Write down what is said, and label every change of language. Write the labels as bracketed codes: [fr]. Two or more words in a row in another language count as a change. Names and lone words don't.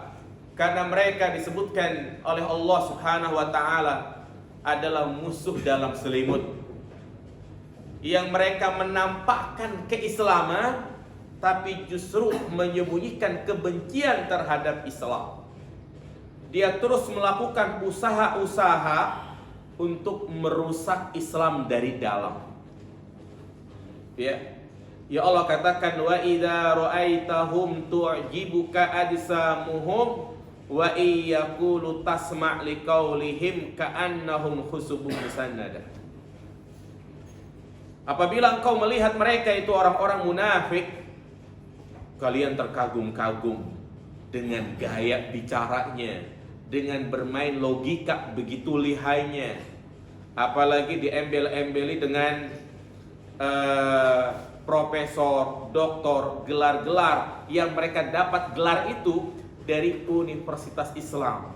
[id] Karena mereka disebutkan oleh Allah [ar] سبحانه وتعالى [id] adalah musuh dalam selimut, yang mereka menampakkan keislaman tapi justru menyembunyikan kebencian terhadap Islam. Dia terus melakukan usaha-usaha untuk merusak Islam dari dalam. Ya Allah katakan, [ar] وإذا رأيتهم تعجبك أجسامهم وإن يقولوا تسمع لقولهم كأنهم خشب مسندة. [id] Apabila engkau melihat mereka itu orang-orang munafik, kalian terkagum-kagum dengan gaya bicaranya, dengan bermain logika begitu lihainya, apalagi diembel-embeli dengan profesor, doktor, gelar-gelar yang mereka dapat gelar itu dari universitas Islam.